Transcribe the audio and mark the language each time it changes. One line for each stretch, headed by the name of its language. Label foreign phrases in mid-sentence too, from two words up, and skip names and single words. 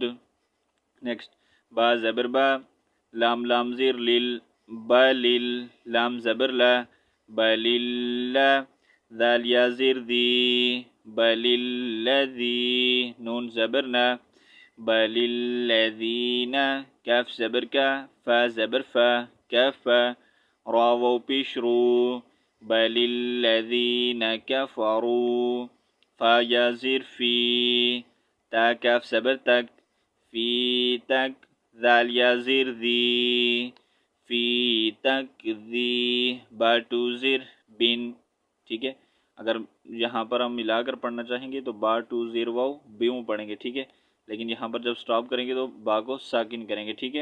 Urdu: نیکسٹ با زبر با، لام لام زیر لل، بلل، لام زبر لا، بلل، ذال یا زیر دی، بللذی، نون زبر نا، بللذین، کاف زبر کا، فا زبر فا، کفا، را واو پیش رو،
Arabic: بللذین کفروا،
Urdu: فا یا زیر فی، تا کاف زبر تک، فی تک، ذال یا زیر ذی، فی تک ذی، با ٹو زیر بن، ٹھیک ہے، اگر یہاں پر ہم ملا کر پڑھنا چاہیں گے تو با ٹو زیر واو بیوں پڑھیں گے، ٹھیک ہے، لیکن یہاں پر جب سٹاپ کریں گے تو با کو ساکن کریں گے، ٹھیک ہے.